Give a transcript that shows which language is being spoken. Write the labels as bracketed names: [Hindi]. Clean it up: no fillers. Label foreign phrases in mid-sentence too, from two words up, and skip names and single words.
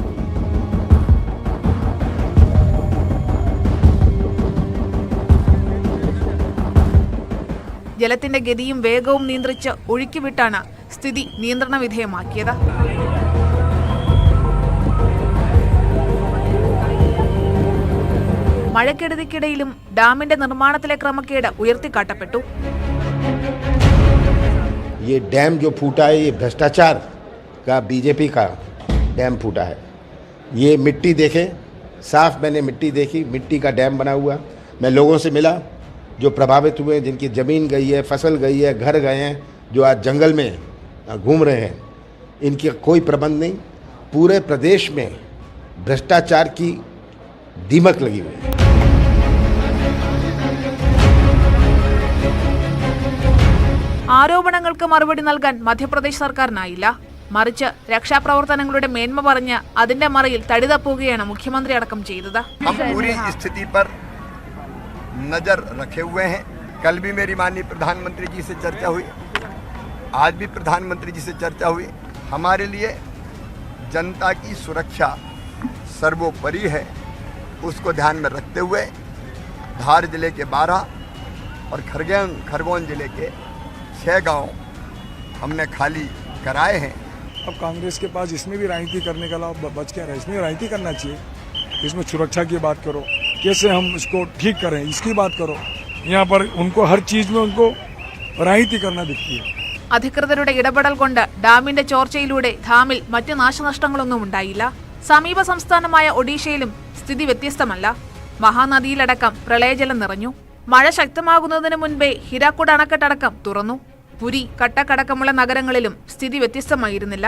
[Malayalam] ജലത്തിന്റെ ഗതിയും വേഗവും നിയന്ത്രിച്ച് ഒഴുക്കിവിട്ടാണ് സ്ഥിതി നിയന്ത്രണ വിധേയമാക്കിയത്. മഴക്കെടുതിക്കിടയിലും ഡാമിന്റെ നിർമ്മാണത്തിലെ ക്രമക്കേട് ഉയർത്തിക്കാട്ടപ്പെട്ടു. [Hindi] ये डैम जो फूटा है ये भ्रष्टाचार का बीजेपी का डैम फूटा है। ये मिट्टी देखे साफ, मैंने मिट्टी देखी, मिट्टी का डैम बना हुआ। मैं लोगों से मिला जो प्रभावित हुए, जिनकी ज़मीन गई है, फसल गई है, घर गए हैं, जो आज जंगल में घूम रहे हैं, इनकी कोई प्रबंध नहीं। पूरे प्रदेश में भ्रष्टाचार की दीमक लगी हुई है। [Malayalam] ആരോപണങ്ങൾക്ക് മറുപടി നൽകാൻ മധ്യപ്രദേശ് സർക്കാരിനായില്ല. മറിച്ച് രക്ഷാപ്രവർത്തനങ്ങളുടെ മേന്മ പറഞ്ഞ് അതിന്റെ മറയിൽ തടിതപ്പുകയാണ് മുഖ്യമന്ത്രി അടക്കം ചെയ്തത്. [Hindi] नजर रखे हुए हैं। कल भी मेरी माननीय प्रधानमंत्री जी से चर्चा हुई। आज भी प्रधानमंत्री जी से चर्चा हुई। हमारे लिए जनता की सुरक्षा सर्वोपरि है, उसको ध्यान में रखते हुए धार जिले के 12 और खरगोन जिले के 6 गांव हमने खाली कराए हैं। अब कांग्रेस के पास इसमें भी राजनीति करने का लाभ बच क्या रहा है, इसमें राजनीति करना चाहिए। इसमें सुरक्षा की बात करो, कैसे हम इसको ठीक करें इसकी बात करो। यहाँ पर उनको हर चीज में उनको राजनीति करना दिखती है। [Malayalam] അധികൃതരുടെ ഇടപെടൽ കൊണ്ട് ഡാമിന്റെ ചോർച്ചയിലൂടെ ധാമിൽ മറ്റ് നാശനഷ്ടങ്ങളൊന്നും ഉണ്ടായില്ല. സമീപ സംസ്ഥാനമായ ഒഡീഷയിലും സ്ഥിതി വ്യത്യസ്തമല്ല. മഹാനദിയിലടക്കം പ്രളയജലം നിറഞ്ഞു. മഴ ശക്തമാകുന്നതിന് മുൻപേ ഹിരാക്കുഡ് അണക്കെട്ടടക്കം തുറന്നു. പുരി, കട്ടക്കടക്കമുള്ള നഗരങ്ങളിലും സ്ഥിതി വ്യത്യസ്തമായിരുന്നില്ല.